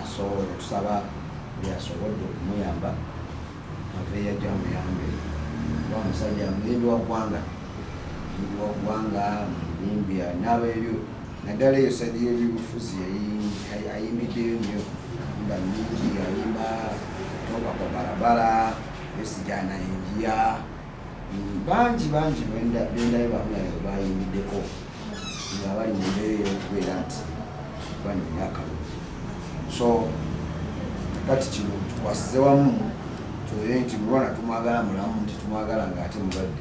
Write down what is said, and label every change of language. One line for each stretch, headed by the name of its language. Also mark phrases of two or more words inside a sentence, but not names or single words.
Ganda: So tusaba byasobodde okumuyamba aveeyo ajja muyambe. Kuba omusajja muyimbi wa ggwanga. Muyimbi wa ggwanga, muyimbi anaaba ebyo. Naddala eyo sadi y'ebyobufuzi ayimbiddeyo nnyo. Ayimba mingi, ayimba
Swahili: toka kwa barabara,
Ganda: besijana enjia. Bangi bendaye bamulala bayimbiddeko nga bali mu mbeera ey'okubeera nti bano myakalu. So kati kino tukwasize wamu tubeere nti Mulwana tumwagala mulamu, nti tumwagala ng'ate mulwadde.